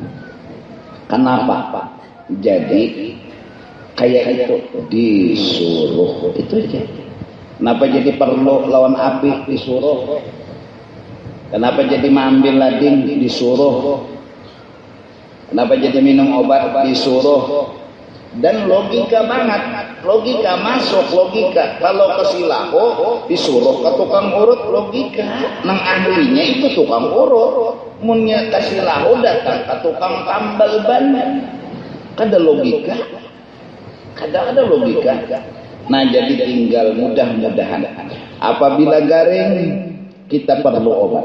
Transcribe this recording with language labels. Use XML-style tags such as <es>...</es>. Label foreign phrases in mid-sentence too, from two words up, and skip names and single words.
<bjn>Kenapa? Jadi kayak itu disuruh itu aja. Kenapa jadi perlu lawan api disuruh? Kenapa jadi mengambil lading disuruh? Kenapa jadi minum obat disuruh? Dan logika banget, logika masuk logika. Kalau ke Silaho disuruh ke tukang urut logika. Nang ahlinya itu tukang urut. Munnya ke Silaho datang ke tukang tambal ban. Kada logika. Kada ada logika. Nah jadi tinggal mudah-mudahan. Apabila garing kita perlu obat.</bjn>